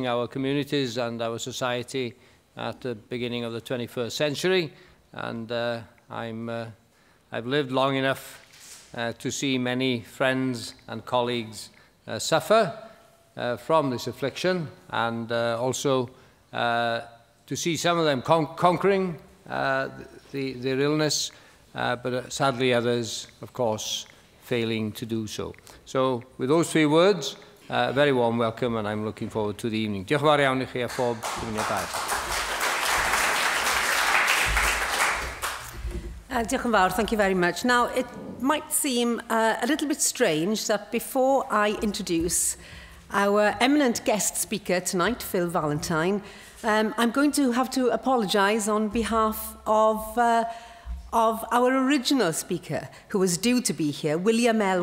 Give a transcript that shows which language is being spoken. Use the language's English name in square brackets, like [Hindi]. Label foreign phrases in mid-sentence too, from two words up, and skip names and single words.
[English] our communities and our society at the beginning of the 21st century, and I've lived long enough to see many friends and colleagues suffer from this affliction, and also to see some of them conquering their illness, but sadly others, of course, failing to do so. So, with those three words, a very warm welcome, and I'm looking forward to the evening. [Welsh] Diolch yn fawr iawn I chi a phob dymuniad. Diolch yn fawr, [English] thank you very much. Now, it might seem a little bit strange that before I introduce our eminent guest speaker tonight, Phil Valentine, I'm going to have to apologise on behalf of our original speaker, who was due to be here, William L.